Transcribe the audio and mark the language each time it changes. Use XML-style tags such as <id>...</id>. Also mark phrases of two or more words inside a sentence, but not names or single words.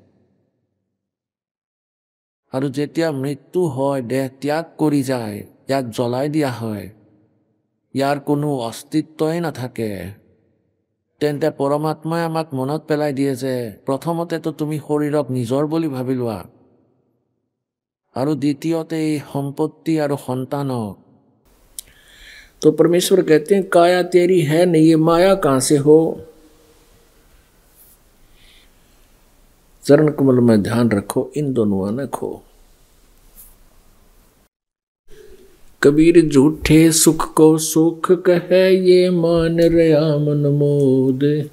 <as>আৰু যেতিয়া মৃত্যু হয়, দেহ ত্যাগ কৰি যায়, ইয়াক জ্বলাই দিয়া হয়, ইয়াৰ কোনো অস্তিত্বই নাথাকে, তেন্তে পৰমাত্মাই আমাক মনত পেলাই দিয়ে যে প্ৰথমতেতো তুমি শৰীৰক নিজৰ বুলি ভাবি লোৱা, আৰু দ্বিতীয়তে এই সম্পত্তি আৰু সন্তানক।</as> <hi>तो परमेश्वर कहते हैं काया तेरी है नहीं, ये माया कहाँ से हो। चरण कमल में ध्यान रखो, इन दोनों न खो। कबीर झूठे सुख को सुख कहे, ये मान रया मन मोद।</hi>